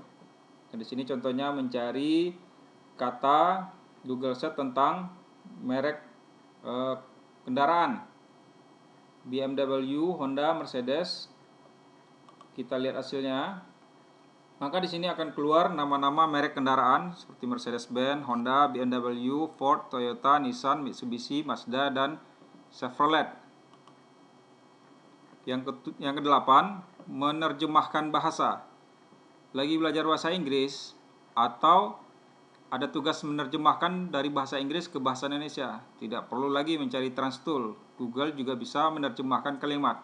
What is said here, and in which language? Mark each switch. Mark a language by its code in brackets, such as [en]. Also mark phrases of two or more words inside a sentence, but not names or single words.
[id] Nah, di sini contohnya mencari kata Google Set tentang merek kendaraan. BMW, Honda, Mercedes. Kita lihat hasilnya. Maka di sini akan keluar nama-nama merek kendaraan seperti Mercedes-Benz, Honda, BMW, Ford, Toyota, Nissan, Mitsubishi, Mazda, dan Chevrolet. Yang kedelapan, menerjemahkan bahasa. Lagi belajar bahasa Inggris atau ada tugas menerjemahkan dari bahasa Inggris ke bahasa Indonesia. Tidak perlu lagi mencari transtool. Google juga bisa menerjemahkan kalimat.